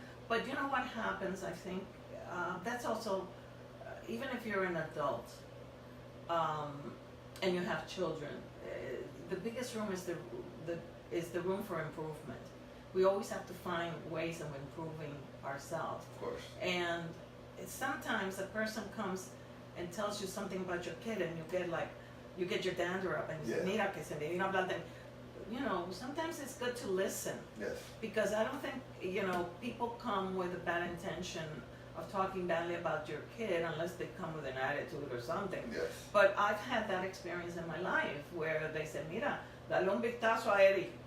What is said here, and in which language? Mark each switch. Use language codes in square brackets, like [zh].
[en] But you know what happens? I think that's also, even if you're an adult and you have children, the biggest room is the room for improvement. We always have to find ways of improving ourselves. Of course. And sometimes a person comes and tells you something about your kid, and you get your dander up, and you say, Yeah. [es] "Mira que se me vino a hablar de." [en] Sometimes it's good to listen, Yes. because I don't think people come with a bad intention of talking badly about your kid unless they come with an attitude or something. Yes. But I've had that experience in my life where they said, [es] "Mira, dale un vistazo a Eddie."